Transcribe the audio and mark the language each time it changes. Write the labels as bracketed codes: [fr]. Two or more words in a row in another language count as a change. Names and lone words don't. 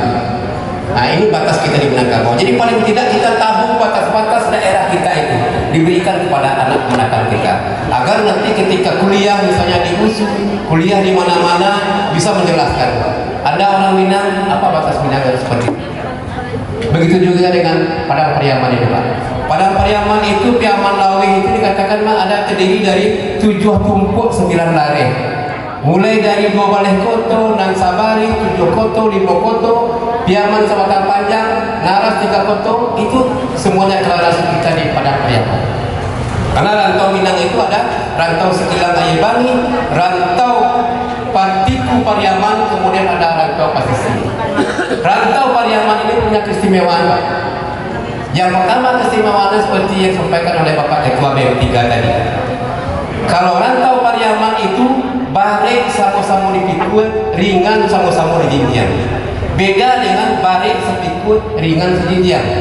[id] Nah, ini batas kita di Minangkabau. Jadi paling tidak kita tahu batas-batas daerah kita itu diberikan kepada anak kemenakan kita, agar nanti ketika kuliah misalnya di USU, kuliah di mana-mana bisa menjelaskan. Ada orang Minang, apa batas Minang harus seperti itu. Begitu juga dengan Padang Pariaman itu, Pak. Padang Pariaman itu Piaman Lawing itu dikatakan ada terdiri dari 7 tumpuk 9 lare. Mulai dari 2 Baleh Koto, Nang Sabari, 7 Koto, 5 Koto, Piaman Sabatang Panjang, Naras 3 Koto, itu semuanya deklarasi kita di Padang Pariaman. Karena rantau Minang itu ada rantau Sikilang Ayebangi, rantau Patiku Pariaman, kemudian ada rantau Pasisi. Rantau Pariaman ini punya keistimewaan, Pak. Yang pertama keistimewaannya seperti yang disampaikan oleh Bapak Ketua BEM 3 tadi. Kalau rantau Pariaman itu [min] barik sama-sama dipikul, ringan sama-sama dijinjian. [id] Beda dengan [min] barik sepikul, ringan sejinjian.